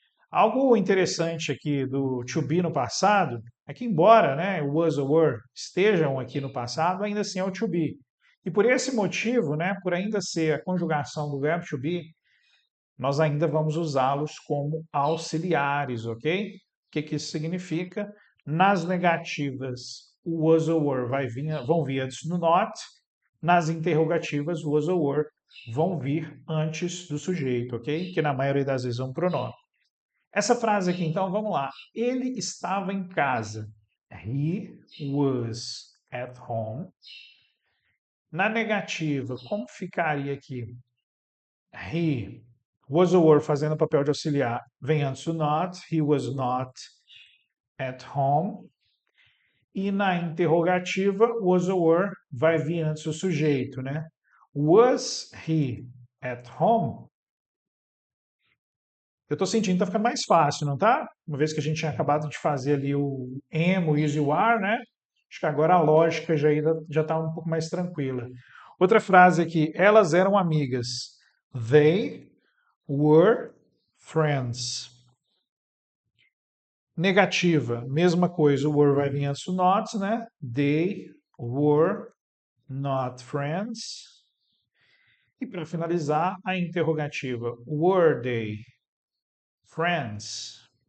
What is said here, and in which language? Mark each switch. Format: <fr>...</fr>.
<pt>Algo interessante aqui do to be no passado é que, embora, né, o was ou were estejam aqui no passado, ainda assim é o to be. E por esse motivo, né, por ainda ser a conjugação do verbo to be, nós ainda vamos usá-los como auxiliares, ok? O que isso significa? Nas negativas, o was ou were vão vir antes do not, nas interrogativas, o was ou were vão vir antes do sujeito, ok? Que na maioria das vezes é um pronome. Essa frase aqui, então, vamos lá. Ele estava em casa. He was at home. Na negativa, como ficaria aqui? He was or were fazendo o papel de auxiliar.</pt> <en>Vem antes do not. He was not at home.</en> <pt>E na interrogativa, was or were vai vir antes do sujeito, né?</pt> <en>Was he at home?</en> <pt>Eu estou sentindo que está ficando mais fácil, não tá? Uma vez que a gente tinha acabado de fazer ali o am, o is e o are, né? Acho que agora a lógica já está um pouco mais tranquila. Outra frase aqui, elas eram amigas.</pt> <en>They were friends.</en> <pt>Negativa, mesma coisa, o were vai vir antes do not, né?</pt> <en>They were not friends.</en> <pt>E para finalizar, a interrogativa, were they friends?</pt>